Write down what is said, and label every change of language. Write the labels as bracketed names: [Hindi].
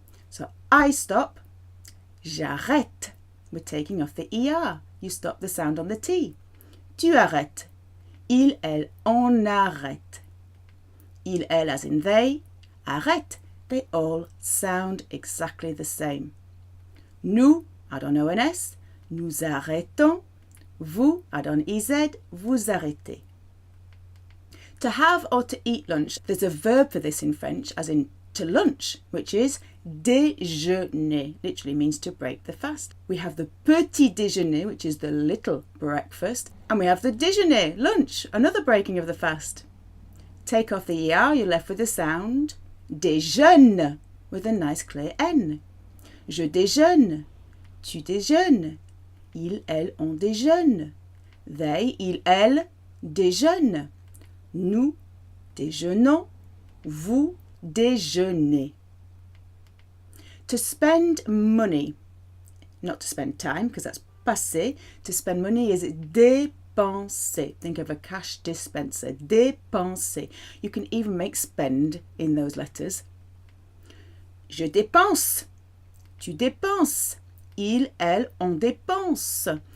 [English] So I stop, [French] j'arrête. [English] We're taking off the ER. You stop the sound on the T. [French] Tu arrêtes. Il, elle, on arrête. Il, elle, [English] as in they, [French] arrête. [English] They all sound exactly the same. Nous, add on ONS, [French] nous arrêtons. [English] Vous, add on EZ, [French] vous arrêtez. [English] To have or to eat lunch, there's a verb for this in French, as in to lunch, which is déjeuner, literally means to break the fast. We have the petit déjeuner, which is the little breakfast, and we have the déjeuner, lunch, another breaking of the fast. Take off the ER, you're left with the sound déjeune, with a nice clear N. [French] Je déjeune, tu déjeunes, il, elle, on déjeune, [English] they, [French] il, elle, déjeunent. Nous déjeunons, vous déjeunez. [English] To spend money, not to spend time because that's passé. To spend money is dépenser. Think of a cash dispenser. [French] Dépenser. [English] You can even make spend in those letters. [French] Je dépense. Tu dépenses. Il, elle, on dépense.